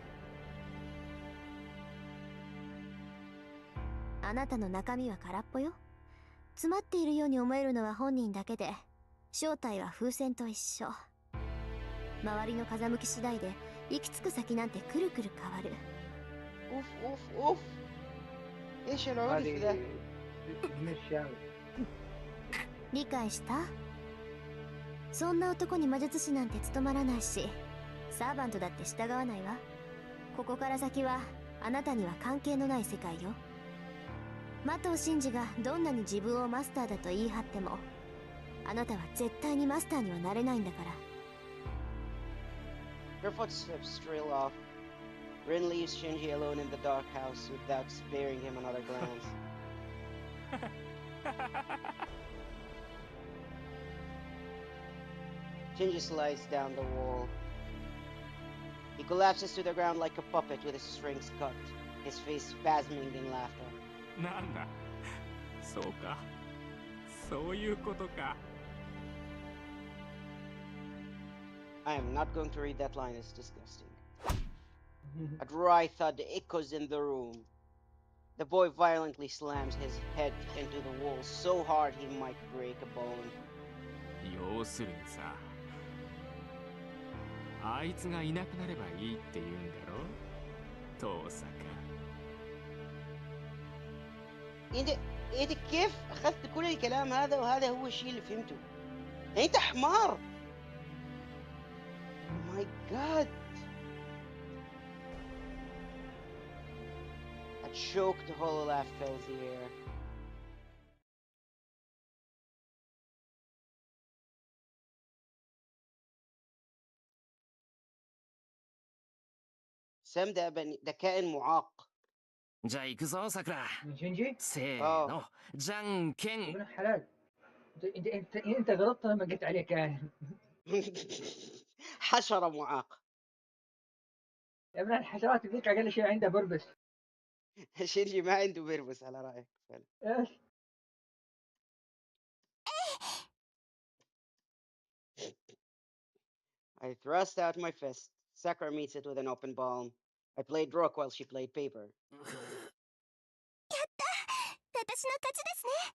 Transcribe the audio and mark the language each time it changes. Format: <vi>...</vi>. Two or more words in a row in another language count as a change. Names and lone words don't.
<ja>あなたの中身は空っぽよ。詰まっているように思えるのは本人だけで、正体は風船と一緒。周りの風向き次第で行き着く先なんてくるくる変わる。</ja> <ar>اوف اوف اوف. ايش العنف هذه ده؟ مش يعني</ar> <ja>理解した？そんな男に魔術師なんて務まらないし、サーバントだって従わないわ。ここから先はあなたには関係のない世界よ。麻藤真司がどんなに自分をマスターだと言い張っても、あなたは絶対にマスターにはなれないんだから。</ja> <en>Her footsteps trail off. Rin leaves Shinji alone in the dark house without sparing him another glance. Shinji slides down the wall. He collapses to the ground like a puppet with his strings cut, his face spasming in laughter.</en> <ja>なんだ、そうか、そういうことか。</ja> <en>I am not going to read that line, it's disgusting. A dry thud echoes in the room. The boy violently slams his head into the wall so hard he might break a bone.</en> <ja>要するにさ、あいつがいなくなればいいって言うんだろ、遠坂。</ja> <ar>انت كيف اخذت كل الكلام هذا وهذا هو الشيء اللي فهمته؟ انت حمار.</ar> <en>Oh my god. A choked hollow laugh fills the air.</en> <ar>سام ده كائن معاق.</ar> <ja>じゃあ行くぞさくら。</ja> <ar>من شنجي</ar> <ja>せーの、じゃんけ يا ん。</ja> <ar>ابن الحلال. انت غلطت لما قلت عليه كاهن. حشرة معاق. يا ابن الحشرات ذيك اقل شيء عنده بربس. شينجي ما عنده بيربس على رأيك فعلا. ايش؟</ar> <en>I thrust out my fist. Sakura meets it with an open palm. I played rook while she played paper.</en> <ja>私の勝ちですね。</ja>